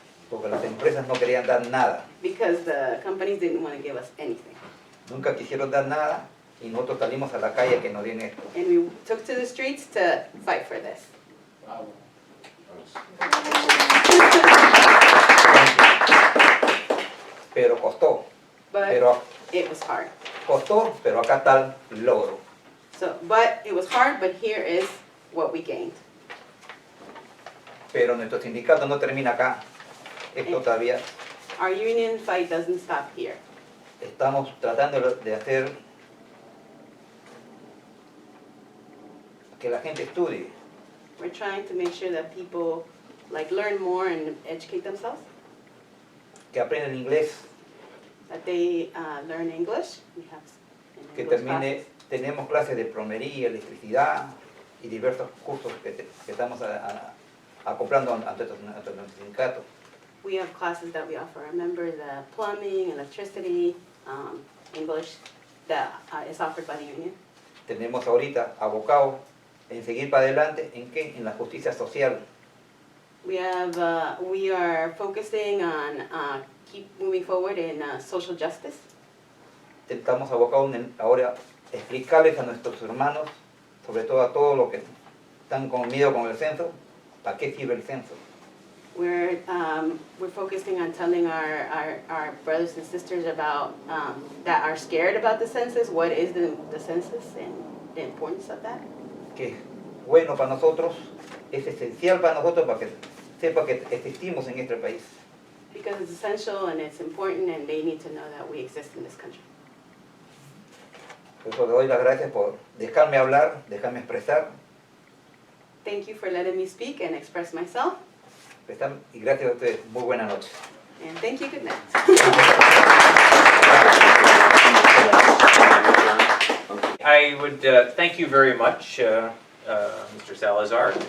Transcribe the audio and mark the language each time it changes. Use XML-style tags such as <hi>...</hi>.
<es>porque las empresas no querían dar nada.</es> <en>because the companies didn't want to give us anything.</en> <es>Nunca quisieron dar nada y nosotros salimos a la calle que nos den esto.</es> <en>And we took to the streets to fight for this.</en> <es>Pero costó,</es> <en>But</en> <es>pero</es> <en>it was hard.</en> <es>pero acá está el logro.</es> <en>But it was hard, but here is what we gained.</en> <es>Pero nuestro sindicato no termina acá. Esto todavía,</es> <en>Our union fight doesn't stop here.</en> <es>estamos tratando de hacer que la gente estudie,</es> <en>We're trying to make sure that people like learn more and educate themselves,</en> <es>que aprendan inglés,</es> <en>that they learn English. We have</en> <es>que</es> <en>English</en> <es>termine,</es> <en>classes.</en> <es>tenemos clases de plomería, electricidad y diversos cursos que estamos acoplando ante nuestro sindicato.</es> <en>We have classes that we offer our members, plumbing, electricity, English, that is offered by the union.</en> <es>Tenemos ahorita abocados en seguir para adelante, ¿en qué? En la justicia social.</es> <en>We are focusing on keep moving forward in social justice.</en> <es>Estamos abocados ahora a explicarles a nuestros hermanos, sobre todo a todos los que están con miedo con el censo, para qué sirve el censo.</es> <en>We're focusing on telling our brothers and sisters about that are scared about the census, what is the census and the importance of that.</en> <es>Que es bueno para nosotros, es esencial para nosotros para que sepa que existimos en este país.</es> <en>Because it's essential and it's important and they need to know that we exist in this country.</en> <es>Por eso le doy las gracias por dejarme hablar, dejarme expresar,</es> <en>Thank you for letting me speak and express myself.</en> <es>y gracias a ustedes. Muy buenas noches.</es> <en>And thank you, good night. I would thank you very much, Mr. Salazar.</en>